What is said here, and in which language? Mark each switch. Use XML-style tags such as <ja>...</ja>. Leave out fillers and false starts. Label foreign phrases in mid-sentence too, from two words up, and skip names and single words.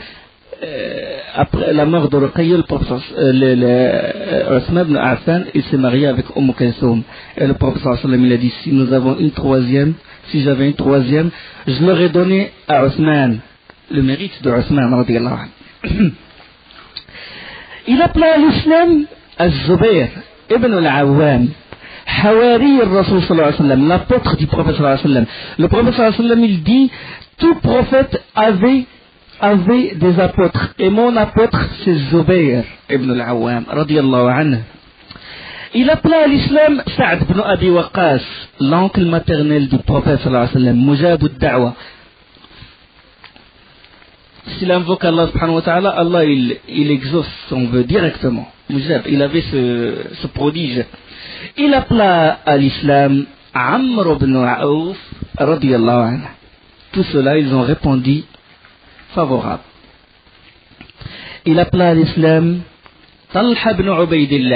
<fr>Après la mort de Ruqayya, le prophète Othman ibn Affan, il s'est marié avec Kulthum. Et le prophète</fr> <ar>صلى الله عليه وسلم,</ar> <fr>il a dit, si nous avons une troisième, si j'avais une troisième, je l'aurais donné à Othman. Le mérite de Othman</fr> <ar>رضي الله عنه.</ar> <fr>Il appela à l'islam Az-Zubayr ibn al-Awwam,</fr> <ar>حواري الرسول صلى الله عليه وسلم,</ar> <fr>l'apôtre du prophète</fr> <ar>صلى الله عليه وسلم.</ar> <fr>Le prophète</fr> <ar>صلى الله عليه وسلم,</ar> <fr>il dit, tout prophète avait des apôtres, et mon apôtre c'est Zubayr ibn al-Awwam</fr> <ar>رضي الله عنه.</ar> <fr>Il appela à l'islam Sa'd ibn Abi Waqqas, l'oncle maternel du prophète</fr> <ar>صلى الله عليه وسلم مجاب الدعوة.</ar> <fr>s'il invoque Allah</fr> <ar>سبحانه وتعالى,</ar> <fr>Allah il exauce son vœu directement. Il avait ce prodige. Il appela à l'islam Amr ibn Aouf</fr> <ar>رضي الله عنه.</ar> <fr>Tout cela, ils ont répondu favorable. Il appela à l'islam Talha ibn Ubaydillah.</fr>